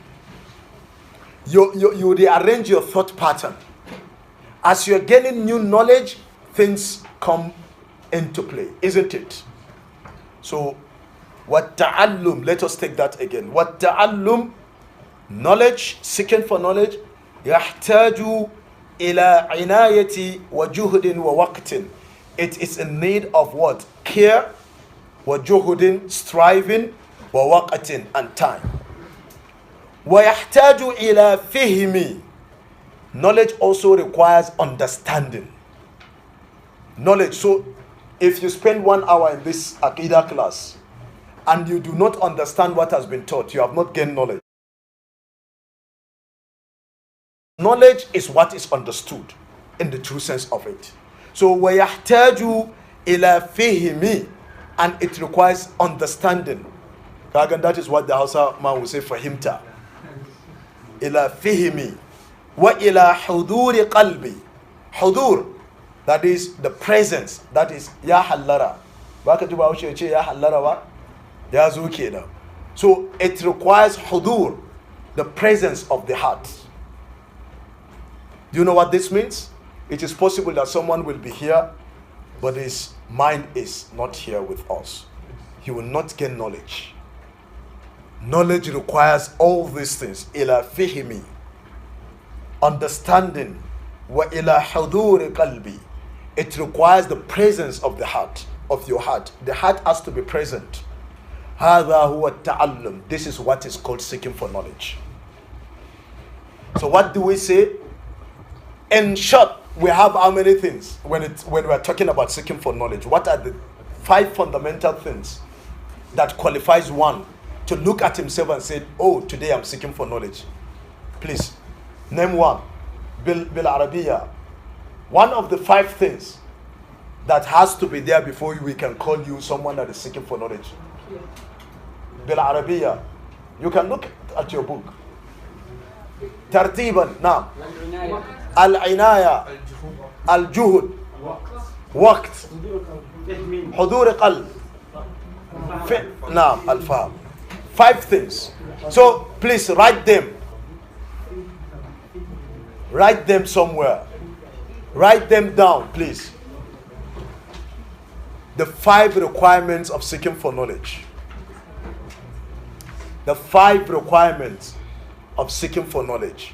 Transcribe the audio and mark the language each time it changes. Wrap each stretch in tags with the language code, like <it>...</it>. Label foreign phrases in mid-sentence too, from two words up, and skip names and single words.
<en>You rearrange your thought pattern. As you're gaining new knowledge, things come into play, isn't it? So, what ta'allum, let us take that again. What ta'allum, knowledge, seeking for knowledge,</en> <ar>يحتاج إلى عناية وجهد ووقت.</ar> <en>It is in need of what? Care,</en> <ar>وجهد, striving, ووقت,</ar> <en>and time.</en> <ar>ويحتاج إلى فهم.</ar> <en>Knowledge also requires understanding. Knowledge. So, if you spend 1 hour in this Aqidah class and you do not understand what has been taught, you have not gained knowledge. Knowledge is what is understood in the true sense of it. So,</en> <ar>وَيَحْتَاجُ إِلَى فِهِمِ,</ar> <en>and it requires understanding. That is what the Hausa man will say, fahimta.</en> <ar>إِلَى فِهِمِ وَإِلَى حُضُورِ قَلْبِ.</ar> <en>Hudur, that is the presence, that is</en> <ha>ya hallara. Baka ji Bahaushe ya ce ya hallara ba? Ya zo kenan.</ha> <en>So it requires hudur, the presence of the heart. Do you know what this means? It is possible that someone will be here, but his mind is not here with us. He will not gain knowledge. Knowledge requires all these things.</en> <ar>إلى فهم, understanding. وإلى حضور قلب.</ar> <en>It requires the presence of the heart, of your heart. The heart has to be present.</en> <ar>هذا هو التعلم.</ar> <en>This is what is called seeking for knowledge. So what do we say? In short, we have how many things when we are talking about seeking for knowledge? What are the 5 fundamental things that qualifies one to look at himself and say, oh, today I'm seeking for knowledge? Please, name one.</en> <ar>بالعربية.</ar> <en>One of the 5 things that has to be there before we can call you someone that is seeking for knowledge.</en> <ar>بالعربية.</ar> <en>You can look at your book. Tartiban. Now. Al-inaya.</en> <ar>الجهد. وقت. حضور قلب. نعم. الفهم.</ar> <en>5 things. So please write them. Write them somewhere. Write them down, please. The 5 requirements of seeking for knowledge. The 5 requirements of seeking for knowledge.</en>